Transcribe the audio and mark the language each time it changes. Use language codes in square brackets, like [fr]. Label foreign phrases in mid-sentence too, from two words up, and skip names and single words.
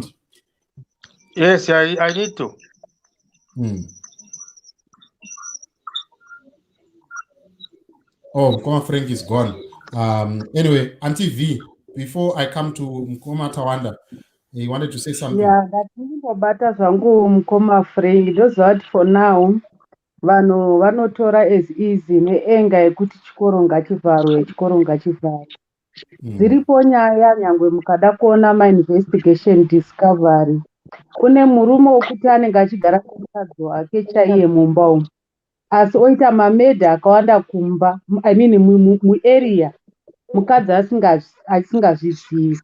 [en] Yes, I need to. Oh, Nkoma Frank is gone. Anyway, Auntie V, before I come to Nkoma Tawanda, you wanted to say something? Yeah, [sn] ndatimbobata zvangu Mukoma Frank. Ndozvati [en] for now, [sn] vanhu vanotora [en] as easy [sn] neenga yekuti chikoro ngachivharwe, chikoro ngachivharwe. Dziripo nyaya nyangwe mukada kuona ma-investigation discovery. Kune murume wokuti anenge achigara kumukadzi wake chaiye mumba umu, asi oita mamedha akawanda kumba, muarea mukadzi asingazvizivi.